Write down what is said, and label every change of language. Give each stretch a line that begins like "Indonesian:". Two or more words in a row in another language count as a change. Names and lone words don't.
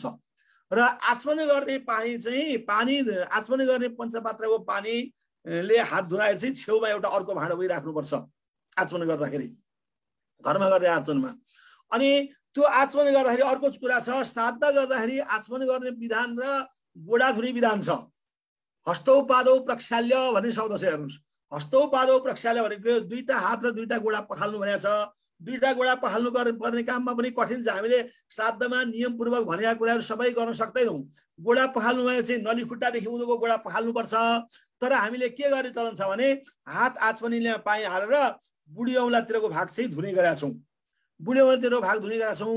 Nepali: र आचमन गर्ने पानी चाहिँ आचमन गर्ने पञ्चपात्रको पानीले हात धुँदाखेरि चाहिँ छेउमा एउटा अर्को भाँडो पनि राख्नुपर्छ आचमन गर्दाखेरि, घरमा गर्ने आचमनमा। अनि त्यो आचमन गर्दाखेरि अर्को कुरा छ, श्राद्ध गर्दाखेरि आचमन गर्ने विधान र गोडा धुने विधान छ।
Sanskrit: हस्तौ पादौ प्रक्षाल्य
Nepali: भन्ने शब्द छ, हेर्नुहोस्।
Sanskrit: हस्तौ पादौ प्रक्षाल्य
Nepali: भनेको दुईटा हात र दुईटा गोडा पखाल्नु भनेको छ। दुईटा गोडा पखाल्नु पर्ने काममा पनि कठिन छ। हामीले श्राद्धमा नियमपूर्वक भनेका कुराहरू सबै गर्न सक्दैनौँ। गोडा पखाल्नु भने चाहिँ नली खुट्टादेखि उँधोको गोडा पखाल्नुपर्छ। तर हामीले के गर्ने चलन छ भने हात आचमनीले पानी हालेर बुढी औँलातिरको भाग चाहिँ धुने गरेका छौँ, बुढी औँलातिरको भाग धुने गरेका छौँ।